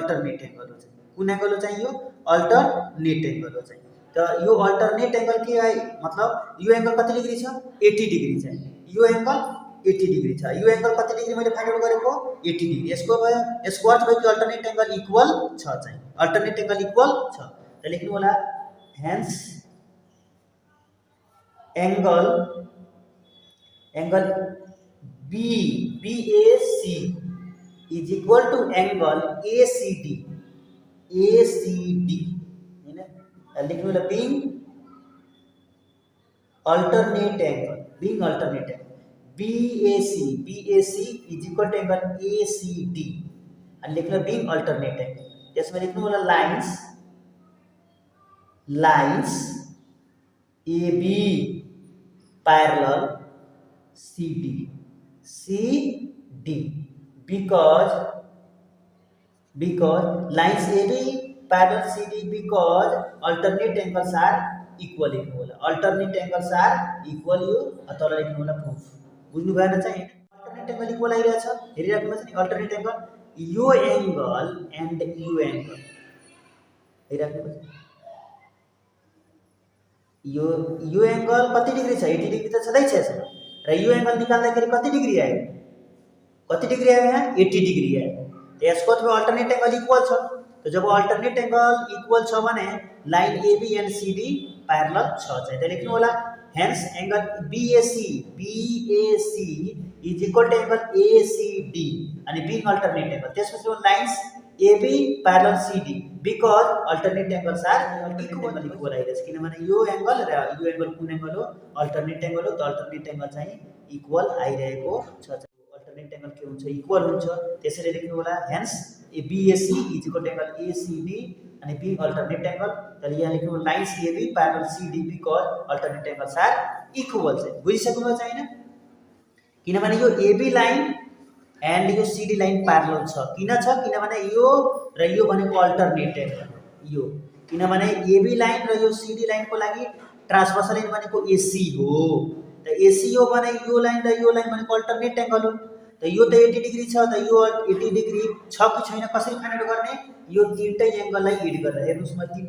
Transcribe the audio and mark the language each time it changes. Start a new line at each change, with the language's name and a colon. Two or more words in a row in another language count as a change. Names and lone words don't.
English: alternate angle
Nepali: हो चाहिँ कुन एंगल हो चाहिँ यो
English: alternate angle
Nepali: हो चाहिँ त यो
English: alternate angle
Nepali: के आयो मतलब यो एंगल कति डिग्री छ 80 डिग्री चाहिँ यो एंगल 80 डिग्री छ यो एंगल कति डिग्री मैले
English: find out
Nepali: गरेको 80 डिग्री यसको भयो यसको अर्थ भयो कि
English: alternate angle equal
Nepali: छ चाहिँ
English: alternate angle equal
Nepali: छ त लेख्नु होला हेन्स
English: angle BAC is equal to angle ACD
Nepali: हैन लेख्नु होला
English: being alternate angle BAC is equal to angle ACD
Nepali: अनि लेख्नु
English: being alternate angle
Nepali: त्यसमा लेख्नु होला
English: lines AB parallel CD because lines AB parallel CD because alternate angles are equal alternate angles are equal
Nepali: यो अथवा लेख्नु होला प्रुफ बुझ्नु भएन चाहिँ
English: alternate angle equal
Nepali: आइरहेछ हेरिराख्नु पर्छ नि
English: alternate angle
Nepali: यो
English: angle and
Nepali: यो एंगल हेरिराख्नु पर्छ यो एंगल कति डिग्री छ 80 डिग्री त छँदै छ यसमा र यो एंगल निकाल्दाखेरि कति डिग्री आयो यहाँ 80 डिग्री आयो यसको अथवा
English: alternate angle equal
Nepali: छ तो जब
English: alternate angle equal
Nepali: छ भने
English: line AB and CD parallel
Nepali: छ चाहिँ त लेख्नु होला
English: hence angle BAC is equal to angle ACD
Nepali: अनि
English: being alternate angle
Nepali: त्यसपछि
English: lines AB parallel CD because alternate angles are equal
Nepali: आइरहेछ किनभने यो एंगल र यो एंगल कुन एंगल हो
English: alternate angle
Nepali: हो त
English: alternate angle
Nepali: चाहिँ इक्वल आइरहेको छ
English: alternate angle
Nepali: के हुन्छ इक्वल हुन्छ त्यसैले लेख्नु होला
English: hence BAC is equal to angle ACD
Nepali: अनि
English: being alternate angle
Nepali: त यहाँ लेख्नु होला लाइन्स
English: AB parallel CD because alternate angles are equal
Nepali: चाहिँ बुझिसक्नु छ हैन किनभने यो AB
English: line and
Nepali: यो CD
English: line parallel
Nepali: छ किन छ किनभने यो र यो भनेको
English: alternate angle
Nepali: यो किनभने AB लाइन र यो CD लाइन को लागि
English: transversal line
Nepali: भनेको AC हो त AC हो भने यो लाइन र यो लाइन भनेको अल्टरनेट एंगल हो त यो त 80 डिग्री छ त यो 80 डिग्री छ कि छैन कसरी
English: find out
Nepali: गर्ने यो तीनटै एंगललाई एड गरेर हेर्नुस् म तीनटै